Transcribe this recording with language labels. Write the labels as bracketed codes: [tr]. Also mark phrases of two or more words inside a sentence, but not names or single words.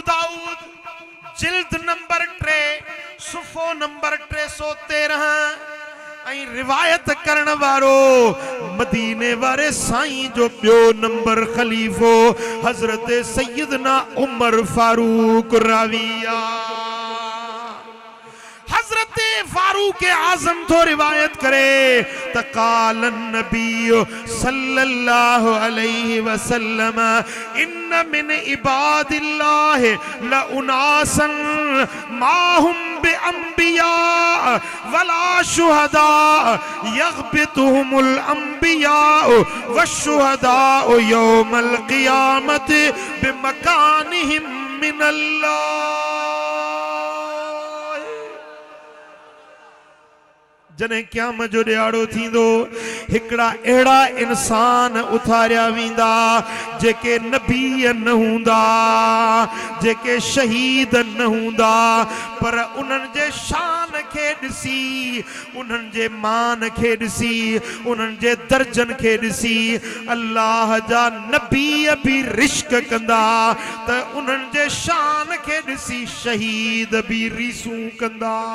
[sd] दाऊद जिल्द नंबर 3 सुफ़ो नंबर 313 ऐं रिवायत करण वारो मदीने वारे साईं जो ॿियो नंबर खलीफ़ो हज़रत सैयदना उमर फारूक राविया हज़रत फारूक आज़म तो रिवायत करे [ar] قال النبي صلى الله عليه وسلم إن من عباد الله لأناسا ما هم بأنبياء ولا شهداء يغبطهم الأنبياء والشهداء يوم القيامة بمكانهم من الله [sd] जने क्याम जो ॾियारो थींदो हिकड़ा अहिड़ा इंसान उथारिया वेंदा जेके नबी न हूंदा जेके शहीद न हूंदा पर उन्हनि जे शान खे ॾिसी उन्हनि जे मान खे ॾिसी उन्हनि जे दर्जन खे ॾिसी अल्लाह जा नबी बि रिश्क कंदा त उन्हनि जे शान खे ॾिसी शहीद बि रीसूं कंदा